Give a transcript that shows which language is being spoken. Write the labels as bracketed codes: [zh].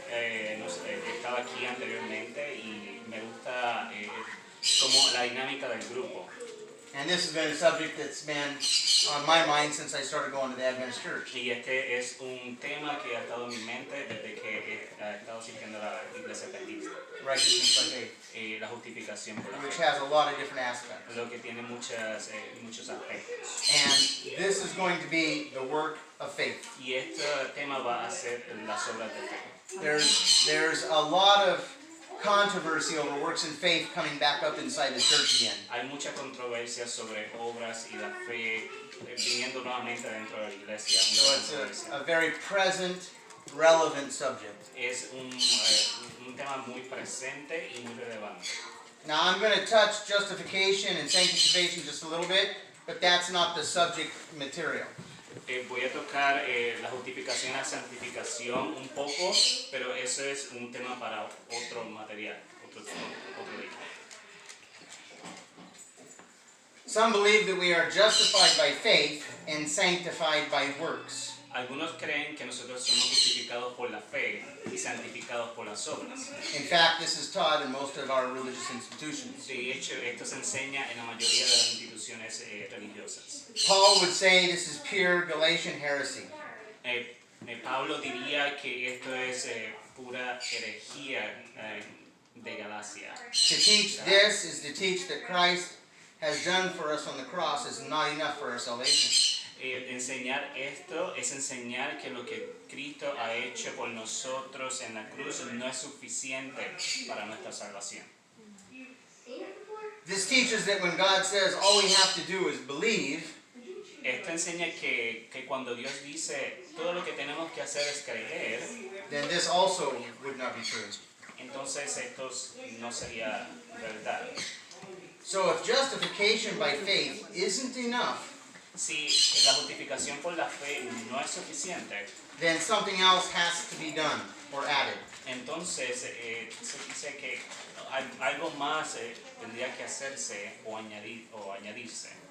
[es] He estado aquí anteriormente y me gusta como la dinámica del grupo. [en] And this has been a subject that's been on my mind since I started going to the Adventist Church. [es] Y este es un tema que ha estado en mi mente desde que he estado asistiendo a la iglesia adventista. [en] Righteousness by faith. [es] La justificación por la [en] Which [es] fe. [en] has a lot of different aspects. [es] Lo que tiene muchos aspectos. [en] And this is going to be the work of faith. [es] Y este tema va a ser las obras de fe. [en] There's a lot of controversy over works and faith coming back up inside the church again. [es] Hay mucha controversia sobre obras y la fe viniendo nuevamente dentro de la iglesia. [en] So it's a very present, relevant subject. [es] Es un tema muy presente y muy relevante. [en] Now I'm going to touch justification and sanctification just a little bit, but that's not the subject material. [es] Voy a tocar la justificación y la santificación un poco, pero eso es un tema para otro material, otro día. [en] Some believe that we are justified by faith and sanctified by works. [es] Algunos creen que nosotros somos justificados por la fe y santificados por las obras. [en] In fact, this is taught in most of our religious institutions. [es] De hecho, esto se enseña en la mayoría de las instituciones religiosas. [en] Paul would say this is pure Galatian heresy. [es] Pablo diría que esto es pura herejía de Galacia. [en] To teach this is to teach that Christ has done for us on the cross is not enough for our salvation. [es] Enseñar esto es enseñar que lo que Cristo ha hecho por nosotros en la cruz no es suficiente para nuestra salvación. [en] This teaches that when God says all we have to do is believe, [es] Esto enseña que cuando Dios dice todo lo que tenemos que hacer es creer, [en] then this also would not be true. [es] entonces esto no sería verdad. [en] So if justification by faith isn't enough, [es] Si la justificación por la fe no es suficiente, [en] then something else has to be done or added. [es] entonces se dice que algo más tendría que hacerse o añadirse.